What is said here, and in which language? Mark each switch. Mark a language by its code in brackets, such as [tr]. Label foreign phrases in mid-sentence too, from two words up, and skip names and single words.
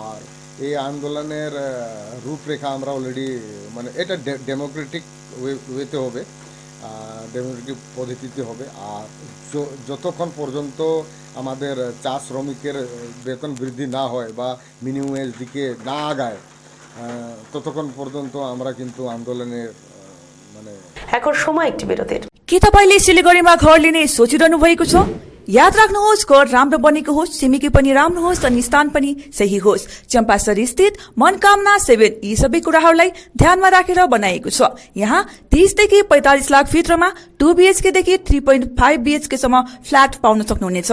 [bn] আর এই আন্দোলনের রূপরেখা আমরা অলরেডি মানে এটা [en] democratic way [bn] হবে, ডেমোক্রেটিক পদ্ধতিতে হবে। আর যতক্ষণ পর্যন্ত আমাদের চা শ্রমিকের বেতন বৃদ্ধি না হয় বা [en] minimum wage [bn] দিকে না আগায় ততক্ষণ পর্যন্ত আমরা কিন্তু আন্দোলনের মানে এখন সময় একটি বিরতির। [ne] के तपाईले सिलिगुडीमा घर लिने सोचिरहनु भएको छ? याद राख्नुहोस्, घर राम्रो बनेको होस्, छिमेकी पनि राम्रो होस् अनि स्थान पनि सही होस्। चम्पासरी स्थित मनकामना 7 यी सबै कुराहरूलाई ध्यानमा राखेर बनाइएको छ। यहाँ 30 देखि 45 लाख भित्रमा 2 BHK देखि 3.5 BHK सम्म फ्ल्याट पाउन सक्नुहुनेछ।